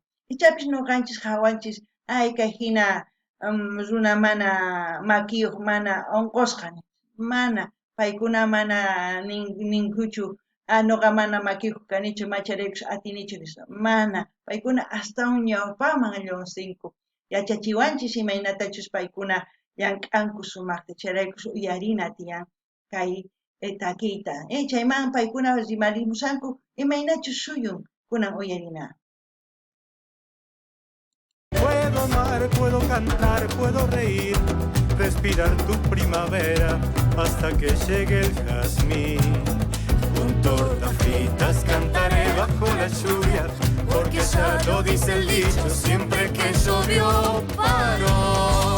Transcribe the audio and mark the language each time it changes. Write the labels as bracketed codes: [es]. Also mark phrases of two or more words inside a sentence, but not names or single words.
[qu] Ichapis ñuqanchis hawanchis ay kay hina runa mana makiyuq mana onqosqa mana paykuna mana ninkuchu ñuqa mana makiyuq kanichu macharaykush atinichu nisqa mana paykuna astawan ñawpaman llunsinku yachachiwanchis imaynatachus paykuna llank'anku sumaqta chayraykush uyarina tiyan kay takiyta chayman paykuna rimarimusanku imaynachus suyun kunan uyarina. [es] Puedo amar, puedo cantar, puedo reír, respirar tu primavera hasta que llegue el jazmín. Con tortas fritas cantaré bajo la lluvia, porque ya lo dice el dicho, siempre que llovió paró.